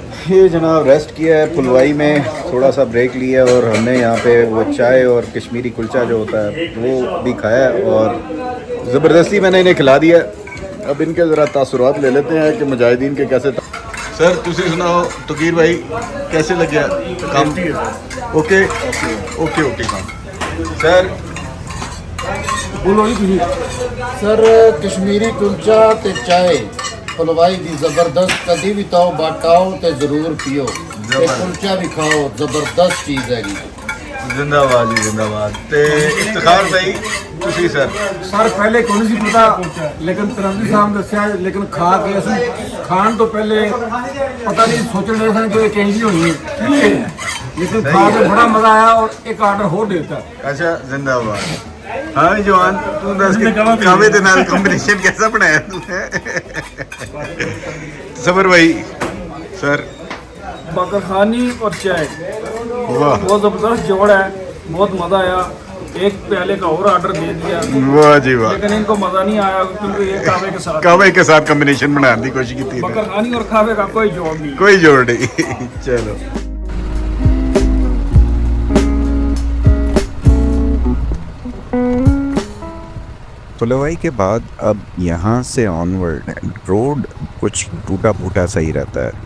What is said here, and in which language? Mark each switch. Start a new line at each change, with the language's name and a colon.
Hindi: ये जनाब रेस्ट किया है पुलवाई में, थोड़ा सा ब्रेक लिया, और हमने यहाँ पे वो चाय और कश्मीरी कुलचा जो होता है वो भी खाया है, और ज़बरदस्ती मैंने इन्हें खिला दिया। अब इनके ज़रा तासुरात ले लेते हैं कि मुजाहिदीन के कैसे।
Punjabi: सर तुसी सुनाओ
Hindi: तकीर भाई कैसे लगे काम? ओके ओके ओके काम सर, बोलो जी तुझे।
Punjabi: ਸਰ ਕਸ਼ਮੀਰੀ ਕੁਲਚਾ ਤੇ ਚਾय ਹਲਵਾਈ ਦੀ ਜ਼ਬਰਦਸਤ ਕਦੀ ਵੀ ਤਾਓ ਬਾਟਾਓ ਤੇ ਜ਼ਰੂਰ ਪੀਓ ਤੇ ਕੁਲਚਾ ਵੀ ਖਾਓ ਜ਼ਬਰਦਸਤ ਚੀਜ਼ ਹੈਗੀ जिंदाबाद जी जिंदाबाद ते इफ्तिखार भाई ਤੁਸੀਂ ਸਰ ਸਰ ਪਹਿਲੇ ਕੋਈ ਨਹੀਂ ਸੀ ਪਤਾ, ਲੇਕਿਨ ਤਰੰਦੀ ਸਾਹਿਬ ਨੇ ਦੱਸਿਆ, ਲੇਕਿਨ ਖਾ ਕੇ ਅਸੀਂ ਖਾਣ ਤੋਂ ਪਹਿਲੇ ਪਤਾ ਨਹੀਂ ਸੋਚਣ ਰਹੇ ਸਨ ਕਿ ਇਹ ਕਿੰਝ ਹੋਣੀ ਹੈ, ਲੇਕਿਨ ਖਾ ਕੇ ਬੜਾ ਮਜ਼ਾ ਆਇਆ ਔਰ ਇੱਕ ਆਰਡਰ ਹੋਰ ਦੇ ਦਿੱਤਾ। ਅੱਛਾ ਜਿੰਦਾਬਾਦ। ਹਾਂ ਜਵਾਨ ਤੂੰ ਦੱਸ ਕਿ ਕਾਵੇ ਦੇ ਨਾਲ ਕੰਬੀਨੇਸ਼ਨ
Hindi: कैसा बनाया तूने
Punjabi: सबर भाई सर
Hindi: बकर खानी और चाय वाह बहुत ज़बरदस्त जोड़ है, बहुत मज़ा आया। एक प्याले का और ऑर्डर दे दिया, वाह जी वाह। लेकिन इनको मज़ा नहीं आया क्योंकि ये कावे के साथ कावे के साथ कॉम्बिनेशन बनाने की कोशिश की थी बकर खानी और कावे का कोई जोड़ नहीं। कोई जोड़ नहीं चलो पुलवाई के बाद अब यहाँ से ऑनवर्ड रोड कुछ टूटा फूटा सही रहता है,